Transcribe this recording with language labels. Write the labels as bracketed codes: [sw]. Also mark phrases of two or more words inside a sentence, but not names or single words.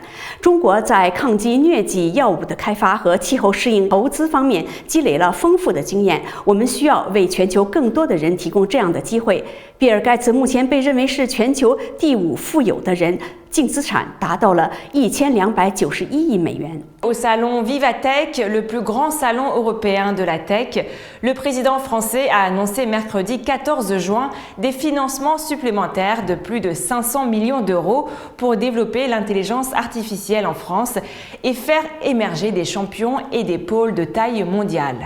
[zh] 中国在抗击疟疾药物的开发和气候适应投资方面积累了丰富的经验，我们需要为全球更多的人提供这样的机会。比尔盖茨目前被认为是全球第5富有的人，净资产达到了1291亿美元。 [fr] Au salon Vivatech, le plus grand salon européen de la tech, le président français a annoncé mercredi 14 juin des financements supplémentaires de plus de 500 millions d'euros pour développer l'intelligence artificielle en France et faire émerger des champions et des pôles de taille mondiale.